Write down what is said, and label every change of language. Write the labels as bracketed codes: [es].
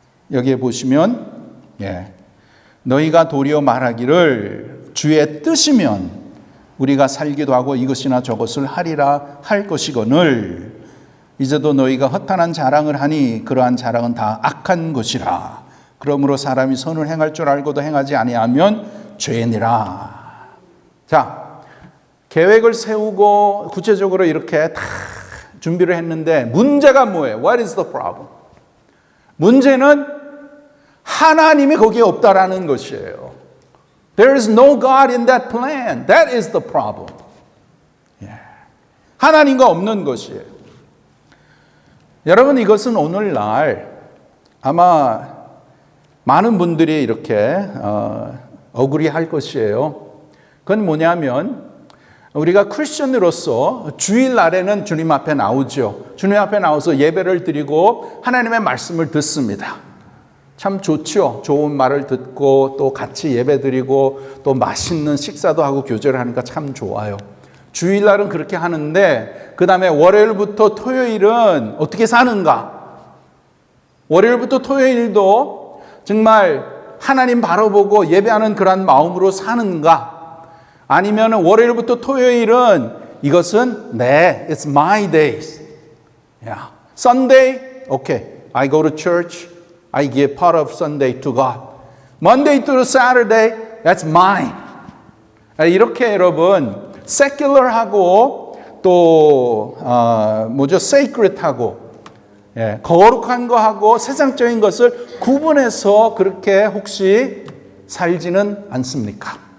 [ko] 여기에 보시면 너희가 도리어 말하기를 주의 뜻이면 우리가 살기도 하고 이것이나 저것을 하리라 할 것이거늘 이제도 너희가 허탄한 자랑을 하니 그러한 자랑은 다 악한 것이라. 그러므로 사람이 선을 행할 줄 알고도 행하지 아니하면 죄니라. 자, 계획을 세우고 구체적으로 이렇게 다 준비를 했는데 문제가 뭐예요? [en] What is the problem? [ko] 문제는 하나님이 거기에 없다라는 것이에요. [en] There is no God in that plan. That is the problem. [ko] 하나님과 없는 것이에요. 여러분, 이것은 오늘날 아마 많은 분들이 이렇게 억울해할 것이에요. 그건 뭐냐면 우리가 크리스천으로서 주일날에는 주님 앞에 나오죠. 주님 앞에 나와서 예배를 드리고 하나님의 말씀을 듣습니다. 참 좋죠. 좋은 말을 듣고 또 같이 예배 드리고 또 맛있는 식사도 하고 교제를 하니까 참 좋아요. 주일날은 그렇게 하는데 그 다음에 월요일부터 토요일은 어떻게 사는가? 월요일부터 토요일도 정말 하나님 바라보고 예배하는 그런 마음으로 사는가? 아니면 월요일부터 토요일은 이것은 [en] it's my days. Sunday, okay, I go to church. I give part of Sunday to God. Monday to Saturday, that's mine. [ko] 이렇게 여러분 secular하고 또 sacred하고 거룩한 거하고 세상적인 것을 구분해서 그렇게 혹시 살지는 않습니까?